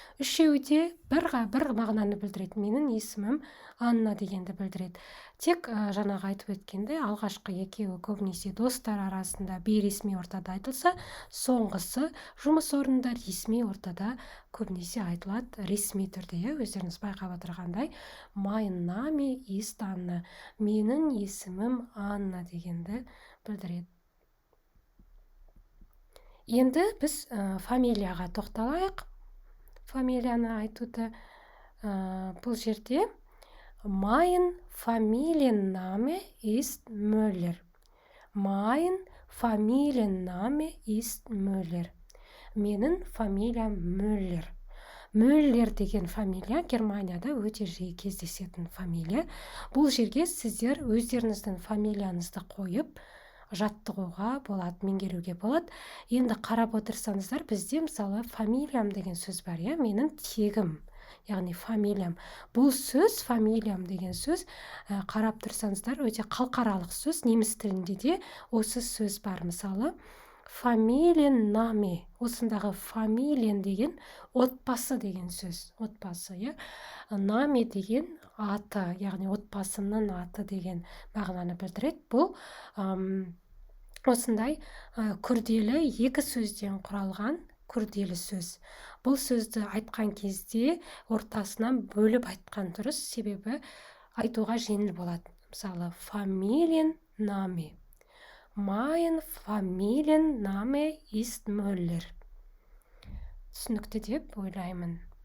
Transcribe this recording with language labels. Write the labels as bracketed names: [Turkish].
[Kazakh] Үшеуі де бір мағынаны білдіреді. Менің есімім Анна дегенді білдіреді. Тек жаңағы айтып өткенде алғашқы екеуі көбінесе достар арасында бейресми ортада айтылса, соңғысы жұмыс орнында ресми ортада көбінесе айтылады ресми түрде. Өздеріңіз байқап отырғандай, [German] mein Name ist Anna. [Kazakh] Менің есімім Анна дегенді білдіреді. Енді біз фамилияға тоқталайық. Фамилияны айтуды бұл жерде [German] Mein Familienname ist Müller. Mein Familienname ist Müller. [Kazakh] Менің фамилиям Müller. Müller деген фамилия Германияда өте жиі кездесетін фамилия. Бұл жерге сіздер өздеріңіздің фамилияңызды қойып жаттығуға болады, меңгеруге болады. Енді қарап отырсаңыздар, бізде мысалы фамилиям деген сөз бар, менің тегім, яғни фамилиям. Бұл сөз, фамилиям деген сөз, қарап тұрсаңыздар, өте халықаралық сөз. Неміс тілінде де осы сөз бар. Мысалы, Familienname, осындағы фамилиен деген отбасы деген сөз. Отбасы, Name деген аты, яғни отбасының аты деген мағынаны білдіреді. Бұл осындай күрделі екі сөзден құралған күрделі сөз. Бұл сөзді айтқан кезде ортасынан бөліп айтқан дұрыс, себебі айтуға жеңіл болады. Мысалы, Familienname. [German] Mein Familienname ist Müller. [Kazakh] Түсінікті деп ойлаймын.